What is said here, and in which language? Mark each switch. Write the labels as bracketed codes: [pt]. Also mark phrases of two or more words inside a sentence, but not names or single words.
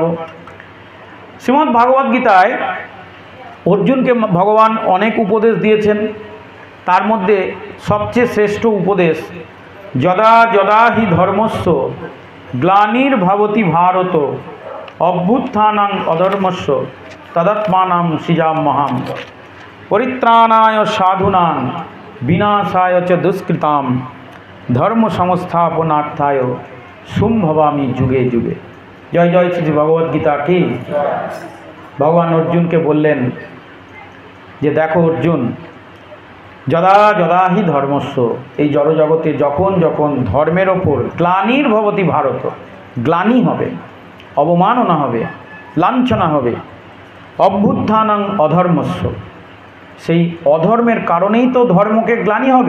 [bn] শ্রীমদ্ ভাগবত গীতায় অর্জুনকে ভগবান অনেক উপদেশ দিয়েছেন, তার মধ্যে সবচেয়ে শ্রেষ্ঠ উপদেশ [sa] যদা যদা হি ধর্মস্য গ্লানির্ভবতি ভারত অভ্যুত্থানাং অধর্মস্য তদাত্মানাং সৃজাম্যহম পরিত্রাণায় সাধুনাং বিনাশায় চ দুষ্কৃতাম ধর্ম সংস্থাপনার্থায় সম্ভবামি যুগে যুগে। [hi] जय जय श्री भगवद्गीता की। [bn] ভগবান অর্জুনকে বললেন যে দেখো অর্জুন, [sa] যদা যদা হি ধর্মস্য, [bn] এই জড়জগতে যখন যখন ধর্মের ওপর [sa] গ্লানির্ভবতি ভারত, [bn] গ্লানি হবে, অবমাননা হবে, লাঞ্ছনা হবে, [sa] অভ্যুত্থানাং অধর্মস্য, [bn] সেই অধর্মের কারণেই তো ধর্মকে গ্লানি হবে।